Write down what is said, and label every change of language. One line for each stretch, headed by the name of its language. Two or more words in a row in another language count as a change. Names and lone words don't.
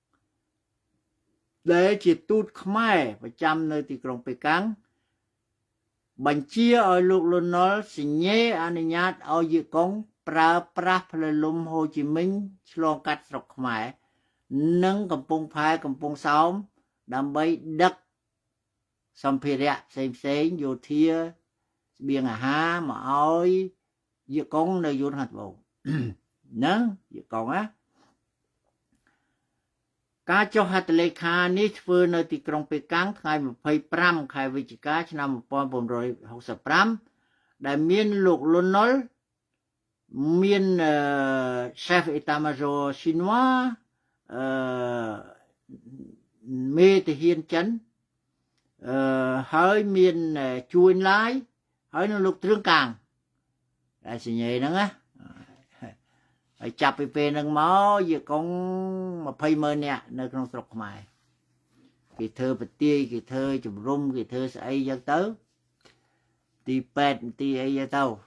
Khmer: ដែលជាទូតខ្មែរប្រចាំនៅទីក្រុងប៉េកាំងបញ្ជាឲ្យលោកលន់នល់សញ្ញេអនុញ្ញាតឲ្យយេកុងប្រើប្រាស់ផ្លូវលំហូជីមិញឆ្លងកាត់ស្រុកខ្មែរនិងកំពង់ផែកំពង់សោមដើម្បីដឹកសម្ភារៈផ្សេងយោធាស្បៀងអាហារមកឲ្យយេកុងនៅយួនខាងត្បូងហ្នឹងយេកុងណា ការចុះហត្ថលេខានេះធ្វើនៅទីក្រុងប៉េកាំងថ្ងៃ25ខែវិច្ឆិកាឆ្នាំ1965ដែលមានលោកលន់នល់មាន
French: chef état major chinois
Khmer: មេទាហានចិនហើយមានជួនឡាយហើយនៅលោកទ្រឿងកាងដែលសញ្ញេហ្នឹងណាហើយចាប់ពីពេលហ្នឹងមកយេកុង200000នាក់នៅក្នុងស្រុកខ្មែរគេធ្វើប្រទាយគេធ្វើជំរុំគេធ្វើស្អីចឹងទៅទីពេទ្យទីអីចឹងទៅ